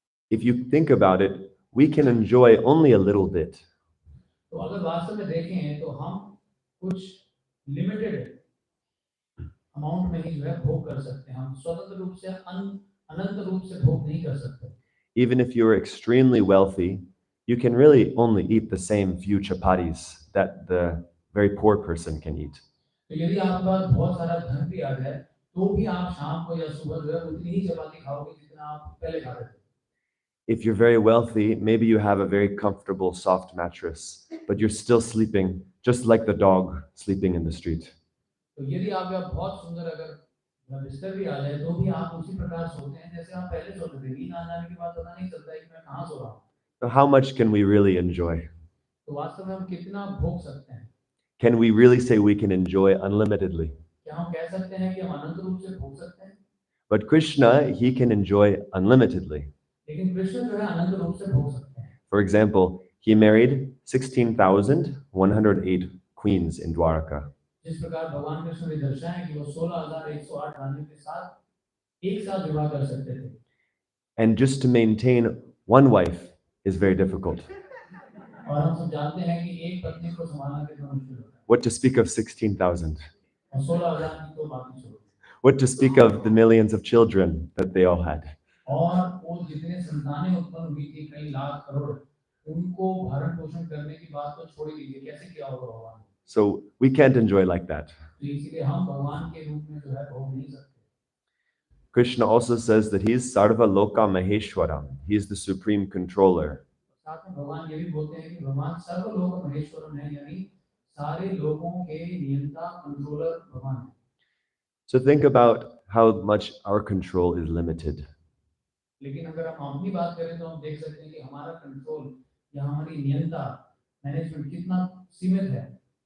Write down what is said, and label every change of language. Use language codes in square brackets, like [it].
[en] If you think about it, we can enjoy only a little bit. [hi] तो अगर वास्तव में देखें तो हम कुछ [en] limited amount [hi] में ही जो है भोग कर सकते हैं, हम स्वतंत्र रूप से अनंत रूप से भोग नहीं कर सकते। [en] Even if you're extremely wealthy, you can really only eat the same few chapatis that the very poor person can eat. [hi] तो यदि आपके पास बहुत सारा धन भी आ जाए तो भी आप शाम को या सुबह जो है उतनी ही चपाती खाओगे जितना आप पहले खा रहे थे। [en] If you're very wealthy, maybe you have a very comfortable, soft mattress, but you're still sleeping just like the dog sleeping in the street. [hi] तो यदि आप बहुत सुंदर अगर बिस्तर भी आ जाए तो भी आप उसी प्रकार सोते हैं जैसे आप पहले सोते थे। नींद आ जाने के बाद पता नहीं चलता है कि मैं कहाँ सो रहा हूँ। [en] So how much can we really enjoy? [hi] तो वास्तव में हम कितना भोग सकते हैं? [en] Can we really say we can enjoy unlimitedly? [hi] क्या हम कह सकते हैं कि हम अनंत रूप से भोग सकते हैं? [en] But Krishna, he can enjoy unlimitedly. [hi] लेकिन कृष्ण जो है अनंत रूप से भोग सकते हैं। [en] For example, he married 16,108 queens in Dwarka. [hi] जिस प्रकार भगवान कृष्ण ने दर्शाया कि वो 16,108 रानियों के साथ एक साथ विवाह कर सकते थे। [en] And just to maintain one wife is very difficult. [hi] और हम सब जानते हैं कि एक पत्नी को संभालना कितना मुश्किल होता है। [en] What to speak of 16,000? [hi] और 16,000 की तो बात ही छोड़ो। [en] What to speak of the millions of children that they all had? [hi] और वो जितने संतानें उत्पन्न हुई थी, कई लाख करोड़, उनको भरण पोषण करने की बात तो छोड़ ही दीजिए, कैसे किया होगा भगवान। [en] So we can't enjoy like that. [hi] तो इसीलिए हम भगवान के रूप में जो है भोग नहीं सकते। [en] Krishna also says that he is [sa] Sarva Loka Maheshwara. [en] He is the supreme controller. [hi] साथ में भगवान ये भी बोलते हैं कि भगवान [sa] सर्वलोक महेश्वरम [hi] है, यानी सारे लोगों के नियंता, कंट्रोलर भगवान है। [en] So think about how much our control is limited. [hi] लेकिन अगर हम अपनी बात करें तो हम देख सकते हैं कि हमारा कंट्रोल या हमारी नियंता, मैनेजमेंट कितना सीमित है।